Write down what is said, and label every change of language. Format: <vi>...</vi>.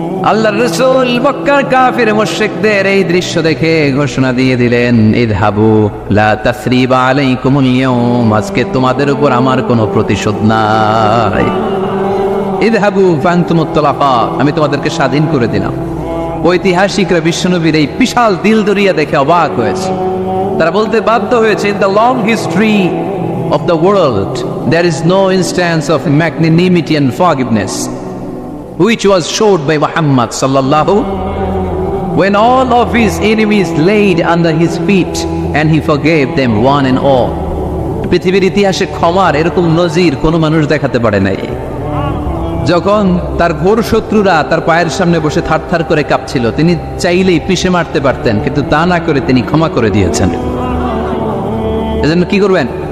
<bn>আল্লাহর রাসূল মক্কার কাফির মুশরিকদের এই দৃশ্য দেখে ঘোষণা দিয়ে দিলেন,</bn> <ar>ইযহাবু লা তাসরিবা আলাইকুমুল ইয়াউম,</ar> <bn>আজকে তোমাদের উপর আমার কোনো প্রতিশোধ নাই।</bn> <ar>ইযহাবু ফানতুমুত তুলাকা,</ar> <bn>আমি তোমাদেরকে স্বাধীন করে দিলাম। ঐতিহাসিকরা বিশ্বনবীর এই বিশাল দিল দরিয়া দেখে অবাক হয়েছে।</bn> <en>তারা বলতে বাধ্য হয়েছে, in the long history of the world there is no instance of magnanimity and forgiveness which was showed by Muhammad sallallahu, when all of his enemies laid under his feet and he forgave them one and all.</en> <bn>পৃথিবীর ইতিহাসে ক্ষমার এরকম নজির কোনো মানুষ দেখাতে পারে নাই। যখন তার ঘোর শত্রুরা তার পায়ের সামনে বসে থারথার করে কাঁপছিল, তিনি চাইলেই পিষে মারতে পারতেন, কিন্তু তা না করে তিনি ক্ষমা করে দিয়েছেন। এজন্য কি করবেন?</bn>